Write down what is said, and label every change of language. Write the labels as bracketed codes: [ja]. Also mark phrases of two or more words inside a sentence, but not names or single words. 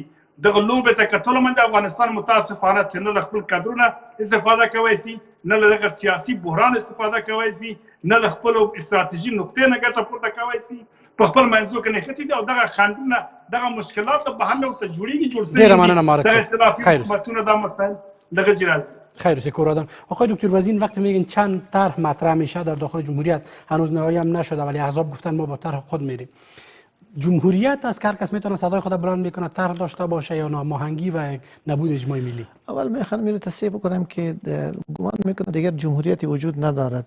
[ps] دغه لوبې ته کتلو باندې افغانستان متاسفانه چې نه له خپل کادرونه استفاده کوی شي، نه له دغه سیاسي بحران استفاده کوی شي، نه له خپلو استراتیژي نقطې نه ګټه پورته کوی شي. په خپل منځو کې نښتي دي او دغه خنډونه، دغه مشکلات د بهر نه ورته جوړېږي، جوړ شوي دي. دغه اختلافي حکومتونه دا مسایل دغه راځي. خیر سکور آدم. [fa] آقای دکتر وزین وقتی میگن چند طرح مطرح میشه در داخل جمهوریت، هنوز نهایی هم نشده ولی احزاب گفتن ما با طرح خود میریم. جمهوریت از هر کس میتونه صدای خود بلند میکنه، طرح داشته باشه یا ناماهنگی و نبود اجماع ملی؟ اول میخوام اینو تصحیح بکنم که گمان میکنم دیگر جمهوریتی وجود ندارد.